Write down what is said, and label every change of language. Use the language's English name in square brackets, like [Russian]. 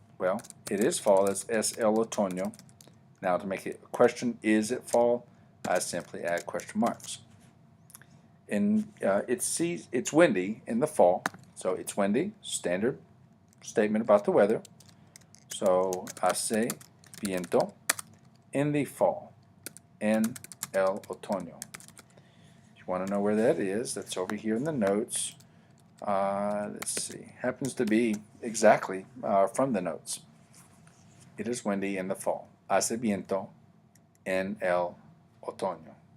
[English] Well, it is fall. That's [Spanish] es el otoño. [English] Now to make it a question, is it fall? I simply add question marks. It's windy in the fall. So it's windy, standard statement about the weather. So [Spanish] hace viento [English] in the fall, [Spanish] en el otoño. [English] If you want to know where that is, that's over here in the notes. Let's see, happens to be exactly from the notes. It is windy in the fall. [Spanish] Hace viento en el otoño.